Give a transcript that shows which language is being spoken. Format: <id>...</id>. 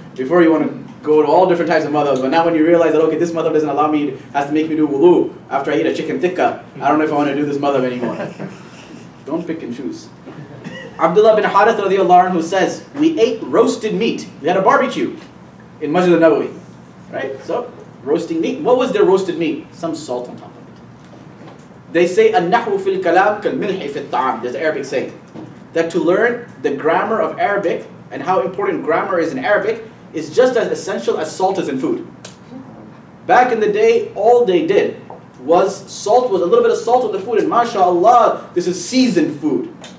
<en>Before you want to go to all different types of madhabs, but now when you realize that, okay, this madhab doesn't allow me, has to make me do wudu after I eat a chicken tikka, I don't know if I want to do this madhab anymore. Don't pick and choose. Abdullah bin Harith radiallahu anhu says, we ate roasted meat. We had a barbecue in Masjid al-Nabawi. Right? So, roasting meat. What was their roasted meat? Some salt on top of it. They say,</en> <ar>النحو في الكلام كالملح في الطعام.</ar> <en>There's an Arabic saying. That to learn the grammar of Arabic and how important grammar is in Arabic is just as essential as salt is in food. Back in the day, all they did was a little bit of salt on the food, and mashallah, this is seasoned food.</en>